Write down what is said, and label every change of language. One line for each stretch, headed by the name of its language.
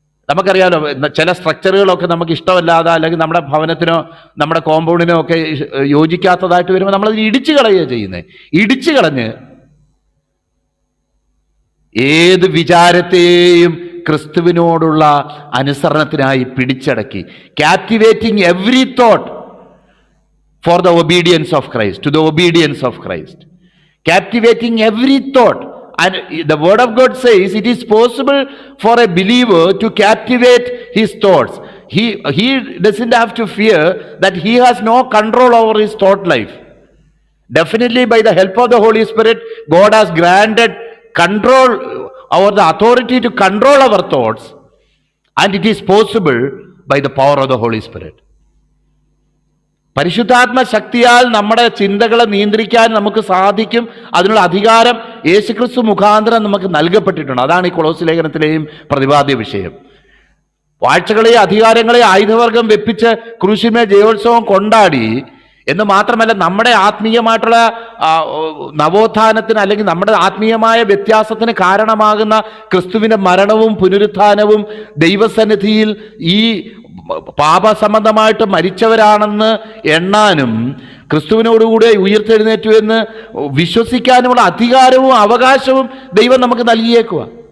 Malayalam: നമുക്കറിയാലോ, ചില സ്ട്രക്ചറുകളൊക്കെ നമുക്ക് ഇഷ്ടമല്ലാതെ, അല്ലെങ്കിൽ നമ്മുടെ ഭവനത്തിനോ നമ്മുടെ കോമ്പൗണ്ടിനോ ഒക്കെ യോജിക്കാത്തതായിട്ട് വരുമ്പോൾ നമ്മളത് ഇടിച്ചു കളയുക ചെയ്യുന്നത്. ഇടിച്ചു കളഞ്ഞ് ഏത് വിചാരത്തെയും ക്രിസ്തുവിനോടുള്ള അനുസരണത്തിനായി പിടിച്ചടക്കി,
English: Captivating every thought for the obedience of Christ, to the obedience of Christ, captivating every thought. And the word of God says it is possible for a believer to captivate his thoughts. He doesn't have to fear that he has no control over his thought life. Definitely by the help of the Holy Spirit, God has granted control or the authority to control our thoughts, and it is possible by the power of the Holy Spirit.
Malayalam: പരിശുദ്ധാത്മ ശക്തിയാൽ നമ്മുടെ ചിന്തകളെ നിയന്ത്രിക്കാൻ നമുക്ക് സാധിക്കും. അതിനുള്ള അധികാരം യേശുക്രിസ്തു മുഖാന്തരം നമുക്ക് നൽകപ്പെട്ടിട്ടുണ്ട്. അതാണ് ഈ കൊളോസ്യ ലേഖനത്തിലെയും പ്രതിപാദ്യ വിഷയം. വാഴ്ചകളെ അധികാരങ്ങളെ ആയുധവർഗം വെപ്പിച്ച് ക്രൂശിന്മേൽ ജയോത്സവം കൊണ്ടാടി എന്ന് മാത്രമല്ല, നമ്മുടെ ആത്മീയമായിട്ടുള്ള നവോത്ഥാനത്തിന് അല്ലെങ്കിൽ നമ്മുടെ ആത്മീയമായ വ്യത്യാസത്തിന് കാരണമാകുന്ന ക്രിസ്തുവിൻ്റെ മരണവും പുനരുത്ഥാനവും ദൈവസന്നിധിയിൽ ഈ പാപസംബന്ധമായിട്ട് മരിച്ചവരാണെന്ന് എണ്ണാനും ക്രിസ്തുവിനോടുകൂടെ ഉയർത്തെഴുന്നേറ്റു എന്ന് വിശ്വസിക്കാനുമുള്ള അധികാരവും അവകാശവും ദൈവം നമുക്ക് നൽകിയേക്കുക.